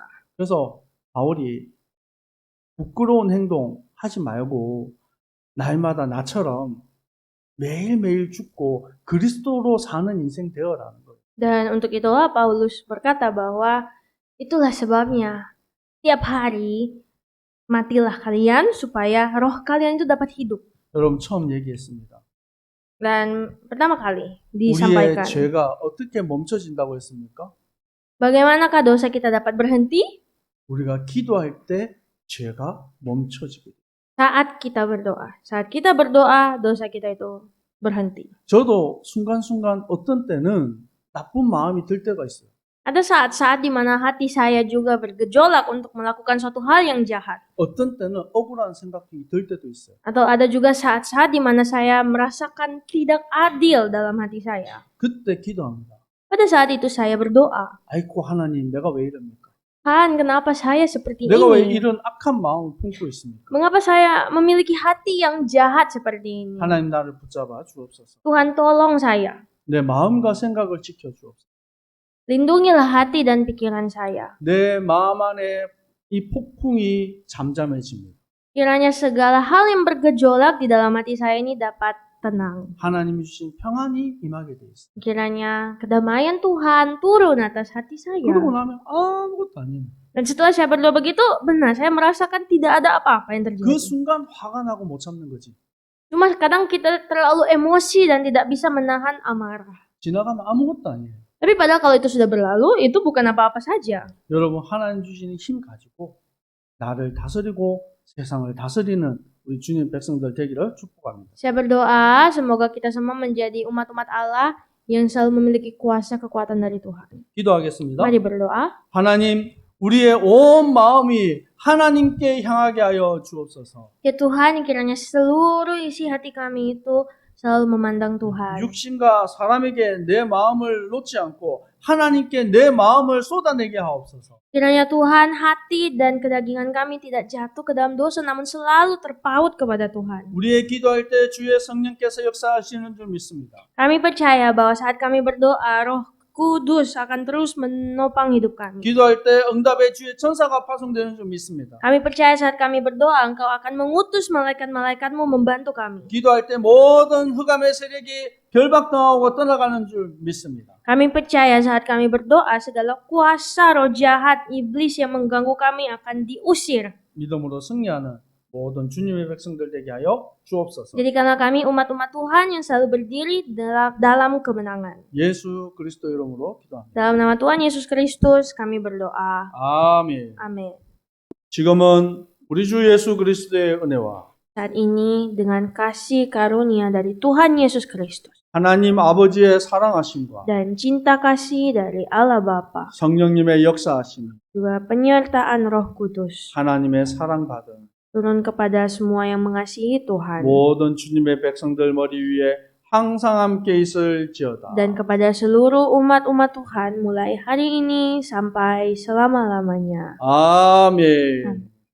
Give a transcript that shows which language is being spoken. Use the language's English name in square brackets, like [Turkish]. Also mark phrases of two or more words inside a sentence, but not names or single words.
[Korean] 그래서 바울이 부끄러운 행동 하지 말고 날마다 나처럼 매일매일 죽고 그리스도로 사는 인생 되어라는 거예요. [Indonesian] Dan untuk itulah Paulus berkata bahwa itulah sebabnya tiap hari Matilah kalian supaya roh kalian itu dapat hidup. [Korean] 여러분 처음 얘기했습니다. [Indonesian] Dan pertama kali [Korean] 우리의 [Indonesian] disampaikan, [Korean] 죄가 어떻게 멈춰진다고 했습니까? [Indonesian] bagaimanakah dosa kita dapat berhenti? [Korean] 우리가 기도할 때 죄가 멈춰지게 돼요. [Indonesian] Saat kita berdoa. Saat kita berdoa, dosa kita itu berhenti. [Korean] 저도 순간순간 어떤 때는 나쁜 마음이 들 때가 있어요. [Indonesian] Ada saat-saat di mana hati saya juga bergejolak untuk melakukan suatu hal yang jahat. [Korean] 어떤 때는 억울한 생각이 들 때도 있어요. [Indonesian] Atau ada juga saat-saat di mana saya merasakan tidak adil dalam hati saya. [Korean] 그때 기도합니다. [Indonesian] Pada saat itu saya berdoa, [Korean] 아이고 하나님 내가 왜 이럽니까? [Indonesian] Tuhan, kenapa saya seperti [Korean] 내가 왜 [Indonesian] ini? [Korean] 이런 악한 마음을 품고 있습니까? [Indonesian] Mengapa saya memiliki hati yang jahat seperti ini? [Korean] 하나님 나를 붙잡아 주옵소서. [Indonesian] Tuhan, tolong saya. [Korean] 내 마음과 생각을 지켜 주옵소서. [Indonesian] Lindungilah hati dan pikiran saya. [Korean] 내 마음 안에 이 폭풍이 잠잠해집니다. [Indonesian] Kiranya segala hal yang bergejolak di dalam hati saya ini dapat tenang. [Korean] 하나님이 주신 평안이 임하게 돼 있어요. [Indonesian] Kiranya kedamaian Tuhan turun atas hati saya. [Korean] 그러고 나면 아무것도 아니에요. [Indonesian] Dan setelah saya berdoa begitu, benar saya merasakan tidak ada apa-apa yang terjadi. [Korean] 그 순간 화가 나고 못 참는 거지. [Indonesian] Cuma kadang kita terlalu emosi dan tidak bisa menahan amarah. [Korean] 지나가면 아무것도 아니에요. [Indonesian] Tapi padahal kalau itu sudah berlalu, itu bukan apa-apa saja. [Korean] 여러분 하나님 주시는 힘 가지고 나를 다스리고 세상을 다스리는 우리 주님 백성들 되기를 축복합니다. [Indonesian] Saya berdoa semoga kita semua menjadi umat-umat Allah yang selalu memiliki kuasa kekuatan dari Tuhan. [Korean] 기도하겠습니다. [Indonesian] Mari berdoa. [Korean] 하나님, 우리의 온 마음이 하나님께 향하게 하여 주옵소서. [Indonesian] Ya Tuhan, kiranya seluruh isi hati kami itu selalu memandang Tuhan. [Korean] 육신과 사람에게 내 마음을 놓지 않고 하나님께 내 마음을 쏟아내게 하옵소서. [Indonesian] Kiranya Tuhan, hati dan kedagingan kami tidak jatuh ke dalam dosa, namun selalu terpaut kepada Tuhan. [Korean] 우리의 기도할 때 주의 성령께서 역사하시는 줄 믿습니다. [Indonesian] Kami percaya bahwa saat kami berdoa, Roh Kudus akan terus menopang hidup kami. [Korean] 기도할 때 응답의 주의 천사가 파송되는 줄 믿습니다. [Indonesian] Kami percaya saat kami berdoa, Engkau akan mengutus malaikat-malaikatmu membantu kami. [Korean] 기도할 때 모든 흑암의 세력이 결박당하고 떠나가는 줄 믿습니다. [Indonesian] Kami percaya saat kami berdoa, segala kuasa roh jahat, iblis yang mengganggu kami akan diusir. [Korean] 믿음으로 승리하는 모든 주님의 백성들 되게 하여 주옵소서. [Indonesian] Jadikanlah kami umat-umat Tuhan yang selalu berdiri dalam kemenangan. [Korean] 예수 그리스도 이름으로 기도합니다. [Indonesian] Dalam nama Tuhan Yesus Kristus kami berdoa. [Korean] 아멘. [Indonesian] Amin. [Korean] 지금은 우리 주 예수 그리스도의 은혜와 [Indonesian] Saat ini dengan kasih karunia dari Tuhan Yesus Kristus [Korean] 하나님 아버지의 사랑하심과 [Indonesian] dan cinta kasih dari Allah Bapa, [Korean] 성령님의 역사하심, [Indonesian] juga penyertaan Roh Kudus [Korean] 하나님의 사랑받은 [Indonesian] turun kepada semua yang mengasihi Tuhan [Korean] 모든 주님의 백성들 머리 위에 항상 함께 있을지어다. [Indonesian] dan kepada seluruh umat-umat Tuhan mulai hari ini sampai selama-lamanya. [Korean] 아멘. [Indonesian] Amin.